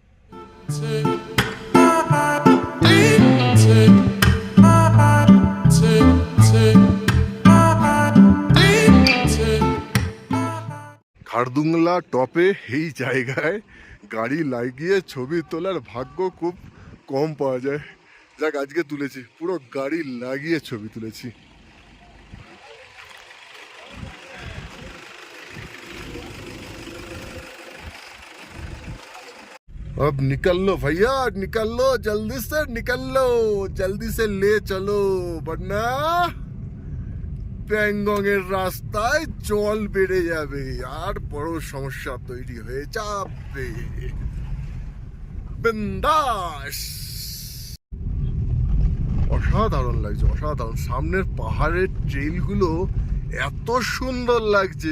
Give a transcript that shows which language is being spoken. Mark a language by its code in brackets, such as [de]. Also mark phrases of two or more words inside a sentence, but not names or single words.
[bn] খারদুংলা টপে এই জায়গায় গাড়ি লাগিয়ে ছবি তোলার ভাগ্য খুব কম পাওয়া যায়। যাক, আজকে তুলেছি, পুরো গাড়ি লাগিয়ে ছবি তুলেছি। [hi] अब निकल लो भैया, निकल लो, जल्दी से निकल लो, जल्दी से ले चलो, वरना [bn] প্যাংগং এর রাস্তায় জল বেড়ে যাবে আর বড় সমস্যা তৈরি হয়ে যাবে। বিন্দাস। অসাধারণ লাগছে, অসাধারণ। সামনের পাহাড়ের ট্রেইলগুলো এত সুন্দর লাগছে।